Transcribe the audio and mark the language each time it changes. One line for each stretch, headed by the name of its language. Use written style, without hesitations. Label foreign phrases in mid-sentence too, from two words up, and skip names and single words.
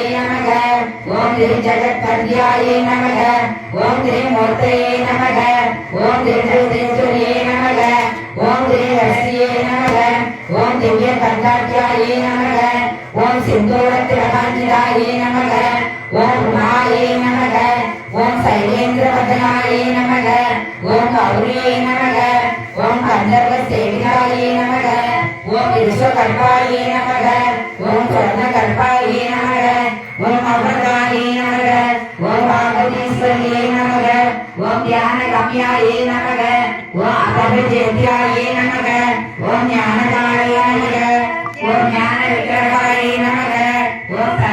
Sanskrit: नमः ओम् त्रिजगत्कर्यायै नमः ओम् त्रिमूर्तये नमः ओम् त्रिजगदीश्वर्यै नमः ओम् त्रिहर्षियै नमः ओम् दिव्य कर्काट्यायै नमः ओम् सिन्दूरत्रिकाञ्चितायै नमः ओम् उमायै नमः ओम् शैलेन्द्रवदनायै नमः ओम् गौर्यै नमः ओम् गन्धर्व सेवितायै नमः ओम् विश्वकल्पायै नमः ॐ स्वर्णकल्पायै नमः ॐ अमृतायै नमः ॐ पार्वतीश्वर्यै नमः ॐ ज्ञानगम्यायै नमः ॐ अभयजेत्यायै नमः ॐ ज्ञानदायै नमः ॐ ज्ञानविग्रहायै नमः ॐ